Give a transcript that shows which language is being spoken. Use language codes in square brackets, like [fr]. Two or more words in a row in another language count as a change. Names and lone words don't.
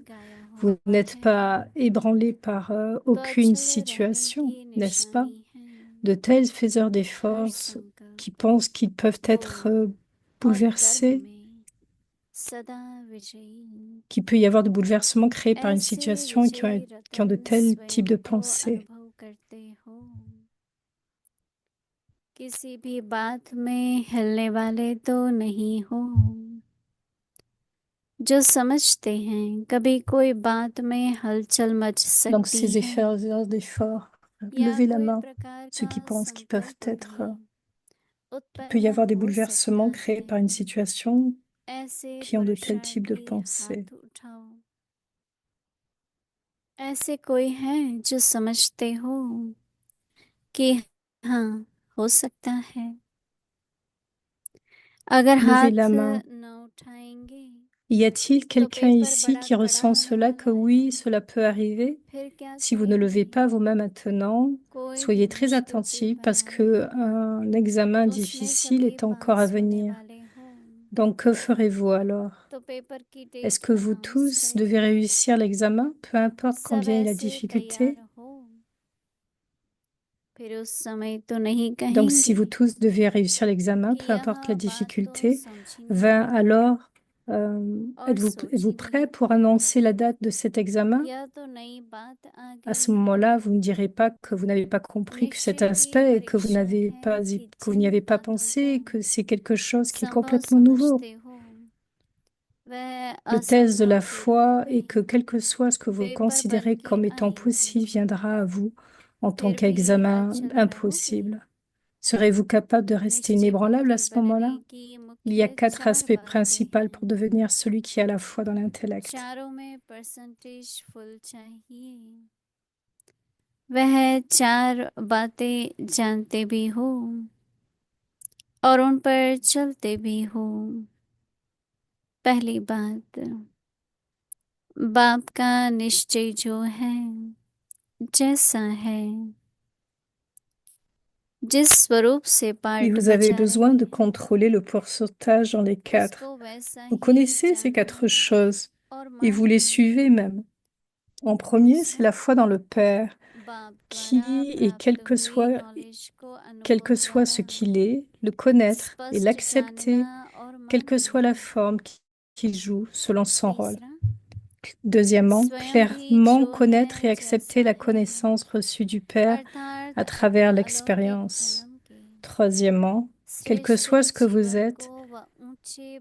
[fr] Vous n'êtes pas ébranlé par aucune situation, n'est-ce pas? De tels faiseurs d'efforts qui pensent qu'ils peuvent être bouleversés, qu'il peut y avoir de bouleversements créés par une situation et qui ont de tels types de pensées. [hi] किसी भी बात में हिलने वाले तो नहीं हो, जो समझते हैं कभी कोई बात में हलचल मच [fr] Donc [hi] सकती [fr] ces [hi] है [fr] faiseurs d'efforts, [hi] या [fr] levez la [hi] कोई [fr] main, [hi] प्रकार [fr] ceux [hi] का [fr] qui pensent qu'ils peuvent [hi] संकल्प [fr] être, [hi] भी [fr] qu'il peut y [hi] उत्पन्न [fr] avoir des [hi] हो [fr] bouleversements [hi] सकता [fr] créés [hi] है। [fr] par une situation [hi] ऐसे [fr] qui ont de tels types de [hi] पुरुषार्थी [fr] pensées. [hi] हाथ उठाओ। ऐसे कोई है जो समझते हो कि हाँ हो सकता है। अगर [fr] Levez [hi] हाथ [fr] la main. [hi] न उठाएंगे [fr] Y a-t-il [hi] तो [fr] quelqu'un [hi] पेपर [fr] ici [hi] बड़ा [fr] qui [hi] कड़ा [fr] ressent cela, [hi] होने [fr] que [hi] वाला [fr] oui, [hi] है, [fr] cela peut arriver? [hi] फिर क्या [fr] Si vous ne levez [hi] करेंगे? [fr] pas vos mains maintenant, [hi] कोई भी [fr] soyez très [hi] मुश्किल [fr] attentifs [hi] पेपर [fr] parce [hi] आए, [fr] qu'un examen [hi] उसमें [fr] difficile [hi] सभी [fr] est encore à [hi] पास होने [fr] venir. [hi] वाले हो [fr] Donc, que ferez-vous alors? [hi] तो पेपर की [fr] Est-ce [hi] डेट [fr] que vous [hi] अनाउंस [fr] tous [hi] करें। [fr] devez réussir l'examen, peu importe [hi] सब [fr] combien est la [hi] ऐसे तैयार [fr] difficulté? [hi] हो, फिर उस समय तो नहीं [fr] Donc, si [hi] कहेंगे [fr] vous tous devez réussir l'examen, [hi] कि [fr] peu importe la [hi] यह बात तो [fr] difficulté, [hi] समझी [fr] va [hi] नहीं [fr] alors, [hi] और [fr] êtes-vous [hi] सोची [fr] prêt [hi] नहीं, [fr] pour annoncer la date de cet examen? [hi] यह तो नई बात आ [fr] À ce [hi] गई। [fr] moment-là, vous ne direz pas que vous n'avez pas compris que cet [hi] निश्चय की [fr] aspect et que [hi] परीक्षा है कि [fr] que vous n'y [hi] जिन [fr] avez pas [hi] बातों [fr] pensé, [hi] को [fr] et que c'est quelque chose qui est [hi] संभव [fr] complètement nouveau. [hi] समझते हो वह [fr] Le test de [hi] असंभव [fr] la [hi] के रूप [fr] foi est que [hi] में [fr] quel que soit ce que vous [hi] पेपर बन [fr] considérez [hi] के [fr] comme étant possible [hi] आएगी। [fr] viendra à vous en tant [hi] फिर भी [fr] qu'examen [hi] अचल रहोगे। [fr] impossible. Serez-vous capable de rester inébranlable à [hi] निश्चित [fr] ce [hi] बुद्धि [fr] moment-là? [hi] बनने की [fr] Il y a [hi] मुख्य [fr] 4 [hi] चार [fr] aspects [hi] बातें [fr] principaux pour [hi] हैं। [fr] devenir celui qui a la foi dans l'intellect. [hi] चारों में [en] percentage full [hi] चाहिए। वह चार बातें जानते भी हो और उन पर चलते भी हो। पहली बात, बाप का निश्चय जो है जैसा है, जिस स्वरूप से [fr] Et [hi] पार्ट [fr] vous avez [hi] बचा [fr] besoin de [hi] रहे [fr] contrôler le pourcentage dans les quatre. [hi] उसको वैसा [fr] Vous [hi] ही [fr] connaissez ces [hi] जाने [fr] quatre choses [hi] और [fr] et vous les [hi] माने। [fr] suivez même. En premier, c'est la foi dans le Père, [hi] बाप द्वारा [fr] qui, et [hi] प्राप्त हुई नॉलेज को [fr] quel [hi] अनुभव [fr] que soit ce [hi] द्वारा [fr] qu'il est, le connaître et [hi] स्पष्ट [fr] l'accepter, [hi] जानना और [fr] quelle que soit la [hi] मानना। [fr] forme qu'il joue selon son rôle. [hi] तीसरा, [fr] Deuxièmement, [hi] स्वयं भी [fr] clairement [hi] जो [fr] connaître et [hi] है [fr] accepter [hi] जैसा [fr] la [hi] है, [fr] connaissance reçue du Père [hi] अर्थात [fr] à [hi] अपने [fr] travers [hi] अलौकिक [fr] l'expérience. [hi] जन्म के [fr] Troisièmement, quel que [hi] श्रेष्ठ [fr] soit ce que vous [hi] जीवन [fr] êtes, [hi] को व ऊंचे